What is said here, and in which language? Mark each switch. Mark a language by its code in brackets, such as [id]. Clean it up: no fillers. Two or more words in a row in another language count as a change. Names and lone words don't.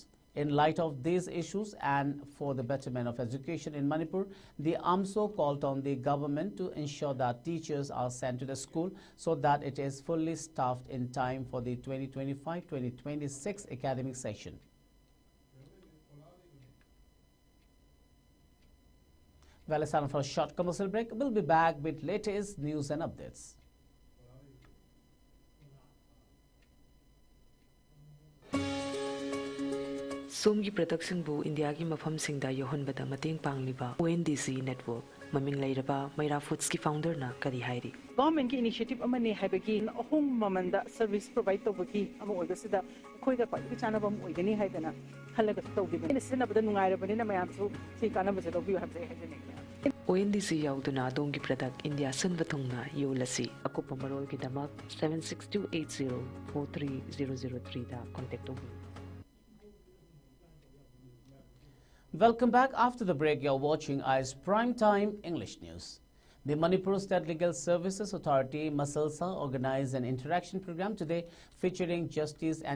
[en] In light of these issues and for the betterment of education in Manipur, the AMSO called on the government to ensure that teachers are sent to the school so that it is fully staffed in time for the 2025-2026 academic session. Well, it's time for a short commercial break. We'll be back with latest news and updates. [mni] Somgi production bu India ki mafam singda yohon bada mating pangliba ONDC network maming lairaba Mayra Foods ki founder na kari hairi. Government ki initiative amani haibagi ahong mamanda [en] service provide [mni] to baki amo oibasida khoi ga kwai chana bam oigani haidana halaga to gibe ina sina bada nungai rabani na mayam su si kana base to bi habse haidane. ONDC yauduna dongi product India sunvathungna yolasi akupa marol ki damak 7628043003 da contact to. [en] Welcome back. After the break, you're watching IS Primetime English News. The Manipur State Legal Services Authority, Masalsa, organized an interaction program today featuring Justice N.